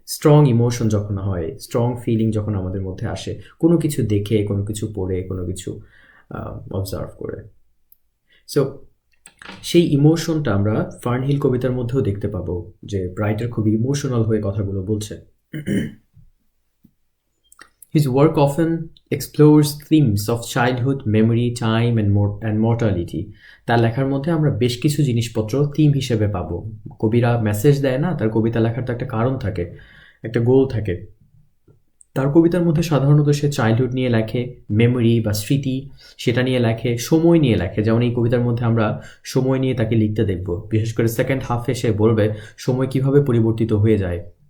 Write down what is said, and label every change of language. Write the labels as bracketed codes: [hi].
[bn] Strong emotion যখন হয়, strong feeling যখন আমাদের মধ্যে আসে, কোনো কিছু দেখে, কোনো কিছু পড়ে, কোনো কিছু অবজার্ভ করে। সো সেই ইমোশনটা আমরা ফার্নহিল কবিতার মধ্যেও দেখতে পাবো, যে রাইটার খুবই ইমোশনাল হয়ে কথাগুলো বলছে। [en] His work often explores themes of childhood, memory, time and mortality. [bn] তার লেখার মধ্যে আমরা বেশ কিছু জিনিসপত্র থিম হিসেবে পাবো। কবিরা মেসেজ দেয় না, তার কবিতা লেখার তো একটা কারণ থাকে, একটা গোল থাকে। তার কবিতার মধ্যে সাধারণত সে চাইল্ডহুড নিয়ে লেখে, মেমোরি বা স্মৃতি সেটা নিয়ে লেখে, সময় নিয়ে লেখে। যেমন এই কবিতার মধ্যে আমরা সময় নিয়ে তাকে লিখতে দেখব, বিশেষ করে সেকেন্ড হাফে সে বলবে সময় কিভাবে পরিবর্তিত হয়ে যায়।